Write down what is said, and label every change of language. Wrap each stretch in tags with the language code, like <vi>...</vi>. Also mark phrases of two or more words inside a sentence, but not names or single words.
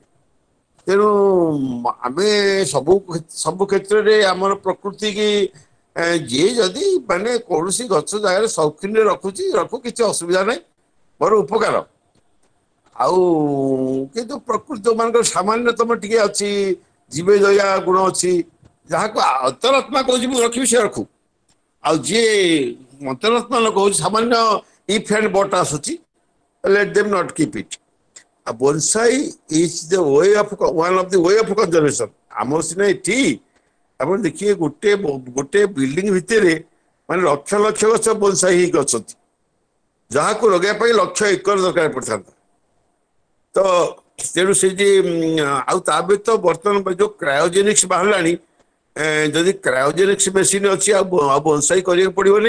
<or>ତେଣୁ ଆମେ ସବୁ କ୍ଷେତ୍ରରେ ଆମର ପ୍ରକୃତି କି ଯିଏ ଯଦି ମାନେ କୌଣସି ଗଛ ଜାଗାରେ ସୌଖିନରେ ରଖୁ କିଛି ଅସୁବିଧା ନାହିଁ, ମୋର ଉପକାର। ଆଉ କିନ୍ତୁ ପ୍ରକୃତି ଯୋଉମାନଙ୍କର ସାମାନ୍ୟତମ ଟିକେ ଅଛି, ଜୀବେ ଦୟା ଗୁଣ ଅଛି, ଯାହାକୁ ଅନ୍ତରାତ୍ମା କହୁଛି ମୁଁ ରଖିବି ସେ ରଖୁ। ଆଉ ଯିଏ ଅନ୍ତରାତ୍ମା ଲୋକ କହୁଛି ସାମାନ୍ୟ</or> <en>if and but</en> <or>ଆସୁଛି,</or> <en>let them not keep it. A bonsai is the way of one of the way of conservation.</en> <or>ଆମର ସିନା ଏଠି ଆପଣ ଦେଖିବେ ଗୋଟେ ବିଲ୍ଡିଂ ଭିତରେ ମାନେ ଲକ୍ଷ ଲକ୍ଷ ଗଛ ବୋନସାଇ ହେଇକି ଅଛନ୍ତି, ଯାହାକୁ ଲଗେଇବା ପାଇଁ ଲକ୍ଷ ଏକର ଦରକାର ପଡିଥାନ୍ତା। ତ ତେଣୁ ସେ ଯେ ଆଉ ତା ବ୍ୟତୀତ ବର୍ତ୍ତମାନ ଯୋଉ କ୍ରାୟୋଜେନିକ୍ସ ବାହାରିଲାଣି, ଯଦି</or> <en>cryogenics machine</en> <or>ଅଛି ଆଉ ବୋନସାଇ କରିବାକୁ ପଡିବନି।</or>